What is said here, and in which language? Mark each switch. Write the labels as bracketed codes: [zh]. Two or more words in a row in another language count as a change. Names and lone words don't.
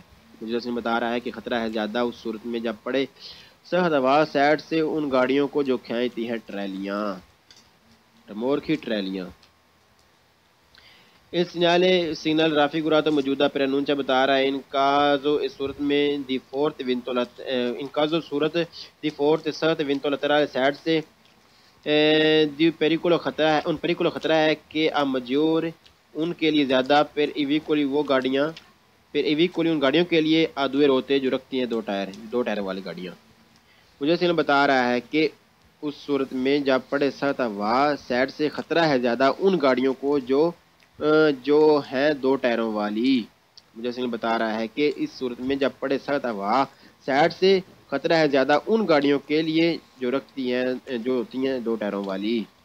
[ur] جیسے بتا رہا ہے کہ خطرہ ہے زیادہ اس صورت میں جب پڑے سخت ہوا سائڈ سے ان گاڑیوں کو جو کھینچتی ہیں ٹرالیاں، ریمور کی ٹرالیاں۔ اس سگنل raffigurato موجودہ preannuncia بتا رہا ہے [it] in caso [ur] اس صورت میں دی فورت [it] in caso [ur] صورت دی فورت سخت [it] vento laterale [ur] سائڈ سے [it] di pericolo [ur] خطرہ ہے [it] un pericolo [ur] خطرہ ہے کہ maggiore ان کے لیے زیادہ [it] per i veicoli [ur] وہ گاڑیاں [it] per i veicoli [ur] ان گاڑیوں کے لیے [it] due ruote [ur] جو رکھتی ہیں دو ٹائر والی گاڑیاں۔ مجھے سگنل بتا رہا ہے کہ اس صورت میں جب پڑے سخت ہوا سائڈ سے خطرہ ہے زیادہ ان گاڑیوں کو جو ہے دو ٹائروں والی۔ مجھے سگنل بتا رہا ہے کہ اس صورت میں جب پڑے سخت ہوا سائڈ سے خطرہ ہے زیادہ ان گاڑیوں کے لیے جو ہوتی ہیں دو ٹائروں والی۔